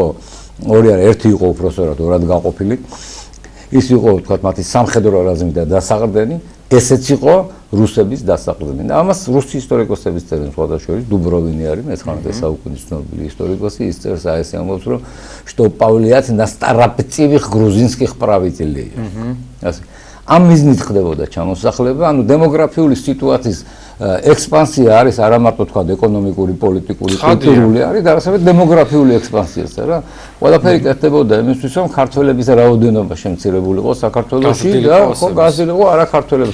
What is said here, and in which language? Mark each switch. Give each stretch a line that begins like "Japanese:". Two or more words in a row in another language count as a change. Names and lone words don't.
Georgian: ორი არა, ერთი იყო უпроსორად ორად გაყოფილი. ის იყო, თქვათ, მათი სამხედრო რაზმი და დასაყრდენი, ესეც იყო რუსების დასაყრდენი. და ამას რუსი ისტორიკოსები წერენ, სხვადასხვა დუბროვინი არის 19 საუკუნის ცნობილი ისტორიკოსი, ის წერს აი ეს ამბობს, რომ
Russian: что повлиять на старопцевых грузинских правителей.
Georgian: ასე. ამ მიზნით ხდებოდა ჩამოსახლება, ანუ დემოგრაფიული სიტუაციის ექსპანსია არის არა მარტო თქვა ეკონომიკური, პოლიტიკური, კულტურული არის და ასევე დემოგრაფიული ექსპანსიაც რა. ყველაფერი კეთდებოდა იმისთვის რომ ქართველების რაოდენობა შემცირებულიყო საქართველოში და ხო გაზრდილიყო არა ქართველებს.